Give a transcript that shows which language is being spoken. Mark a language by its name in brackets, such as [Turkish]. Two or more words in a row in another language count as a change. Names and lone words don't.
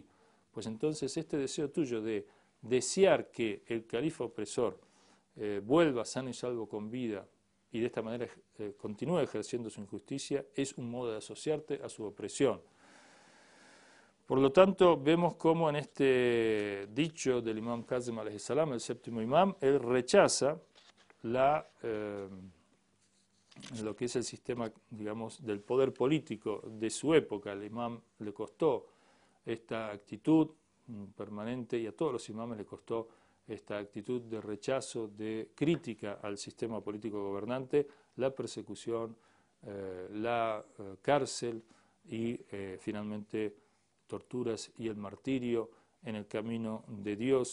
[Spanish] Pues entonces este deseo tuyo de desear que el califa opresor vuelva sano y salvo con vida y de esta manera continúe ejerciendo su injusticia es un modo de asociarte a su opresión. Por lo tanto, vemos cómo en este dicho del imam Kazim [Arabic] عليه السلام, [Spanish] el séptimo imam, él rechaza lo que es el sistema, digamos, del poder político de su época. Al imam le costó esta actitud permanente, y a todos los imames le costó esta actitud de rechazo, de crítica al sistema político gobernante, la persecución, la cárcel y finalmente torturas y el martirio en el camino de Dios.